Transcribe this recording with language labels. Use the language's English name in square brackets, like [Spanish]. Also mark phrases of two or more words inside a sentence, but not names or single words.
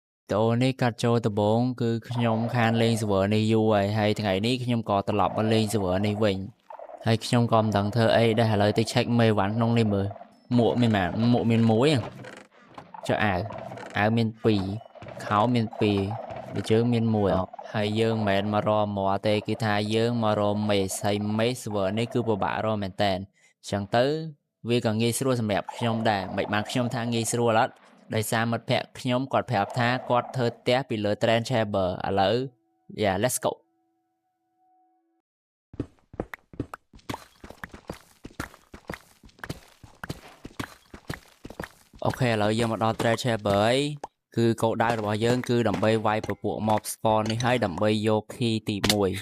[Vietnamese] video này cắt cho tập 4 [Khmer] គឺខ្ញុំខានលេង server នេះយូរហើយថ្ងៃនេះខ្ញុំក៏ត្រឡប់មកលេង server នេះវិញហើយខ្ញុំ ក៏មិនដឹងធ្វើអីដែរឥឡូវទៅ check មេវ៉ាន់ក្នុងនេះមើលមួកមាន1ចុះអាវមាន2ខោមាន2ដូចជើងមាន1ហើយយើងមិនមែនមករកមកទេគឺថាយើងមករកមេសហើយមេស server នេះគឺពិបាករកមែនតើអញ្ចឹងទៅវាក៏ងាយស្រួលសម្រាប់ខ្ញុំដែរមិនបានខ្ញុំថាងាយស្រួលអត់ដោយសារមិត្តភក្តិខ្ញុំគាត់ប្រាប់ថាគាត់ធ្វើផ្ទះពីលើ Train Chamber ឥឡូវ [English] Yeah let's go [Khmer] អូខេឥឡូវយើងមកដល់ Train Chamber ហើយគឺគោលដៅរបស់យើងគឺដើម្បីវាយពពួក [English] mob spawn [Khmer] នេះហើយដើម្បីយក key ទី1